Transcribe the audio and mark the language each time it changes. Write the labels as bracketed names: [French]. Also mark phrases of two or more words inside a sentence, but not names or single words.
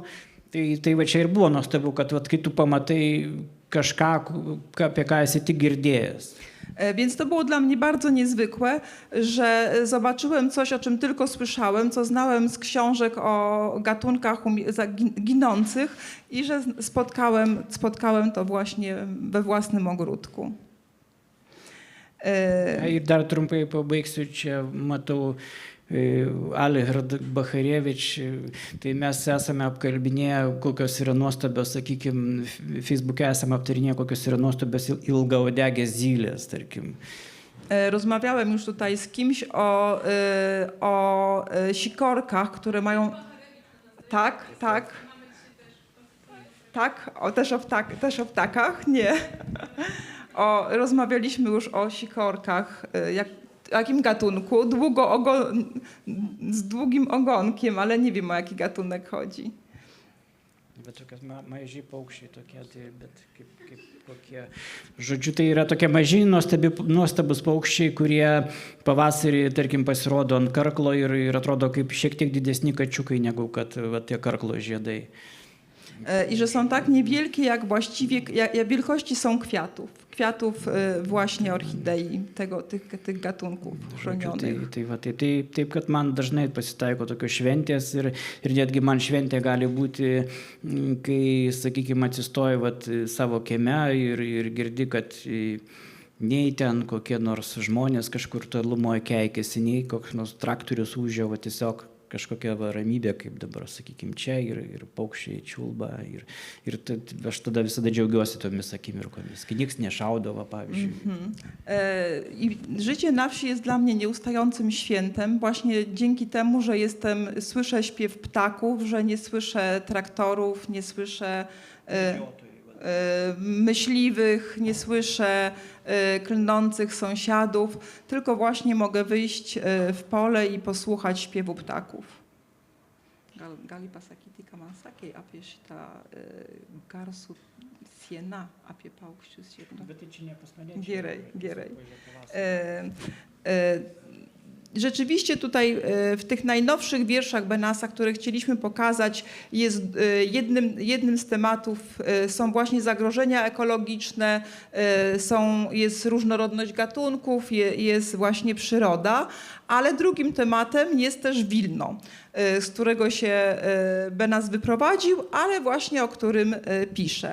[Lithuanian] Tai va čia ir było nuostabu, kad va, kai tu pamatai kažką, apie ką esi tik girdėjęs. [Polish] Więc to było dla mnie bardzo niezwykłe, że zobaczyłem coś, o czym tylko słyszałem, co znałem z książek o gatunkach ginących i że spotkałem to właśnie we własnym ogródku. [Lithuanian] Ir dar trumpai pabaigsiu, čia matau Algirdą Bacharevič, tai mes esame apkalbinėję, kokios yra nuostabios, sakykime, Facebook'e esame aptarinėję, kokios yra nuostabios ilgaodegės zylės, tarkim. [Polish] Rozmawiałem już tutaj z kimś o sikorkach, które mają... Tak. Też o ptakach? Nie. Rozmawialiśmy już o sikorkach, jakim gatunku, z długim ogonkiem, ale nie wiem, o jaki gatunek chodzi. [Lithuanian] bet tokie maži paukščiai tokie, tai, bet kaip kokie. Žodžiu, tai yra tokie maži, nuostabus paukščiai, kurie pavasarį, tarkim, pasirodo ant karklo ir atrodo kaip šiek tiek didesni kačiukai, negu kad tie karklo žiedai. [Polish] I że są tak niewielkie, jak właściwie, jak wielkości są kwiatów właśnie orchidei, tych gatunków chronionych. [Lithuanian] Taip, kad man dažnai pasitaiko tokios šventės ir netgi man šventė gali būti, kai, sakykime, atsistoji savo kieme ir girdi, kad nei ten kokie nors žmonės kažkur tolumoje keikėsi, nei koks nors traktorius ūžė, tiesiog kažkokia ramybė, kaip dabar, sakykime, čia ir paukščiai čiulba. Ir aš tada visada džiaugiuosi tomis akimirkomis, kai niks nešaudavo, pavyzdžiui. [Polish] I życie na wsi jest dla mnie nieustającym świętem, właśnie dzięki temu, że słyszę śpiew ptaków, że nie słyszę traktorów, nie słyszę myśliwych, nie słyszę klnących sąsiadów, tylko właśnie mogę wyjść w pole i posłuchać śpiewu ptaków. [Lithuanian] Gali pasakyti, ką man sakė apie šitą garsų sieną, apie paukščius. Bet tai čia ne pas mane. Gerai. [Polish] Rzeczywiście tutaj w tych najnowszych wierszach Benassa, które chcieliśmy pokazać, jest jednym z tematów są właśnie zagrożenia ekologiczne, jest różnorodność gatunków, jest właśnie przyroda, ale drugim tematem jest też Wilno, z którego się Benass wyprowadził, ale właśnie o którym pisze.